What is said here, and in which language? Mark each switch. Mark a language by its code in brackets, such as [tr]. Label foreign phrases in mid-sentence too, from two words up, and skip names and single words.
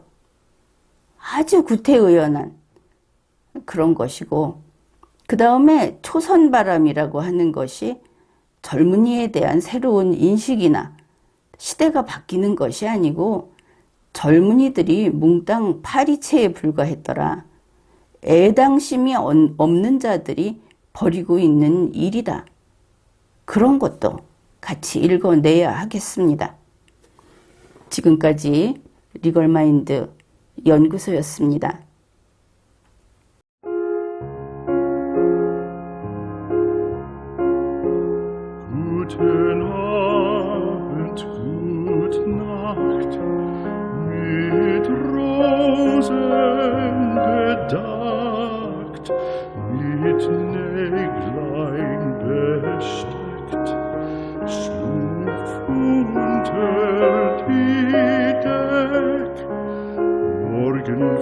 [ko] 아주 구태의연한 그런 것이고 그 다음에 초선바람이라고 하는 것이 젊은이에 대한 새로운 인식이나 시대가 바뀌는 것이 아니고 젊은이들이 몽땅 파리채에 불과했더라. 애당심이 없는 자들이 벌이고 있는 일이다. 그런 것도 같이 읽어내야 하겠습니다. 지금까지 리걸마인드 연구소였습니다. [de] Guten Abend, gute Nacht, mit Rosen bedeckt, mit Näglein besteckt, schlupf unter die Deck, morgen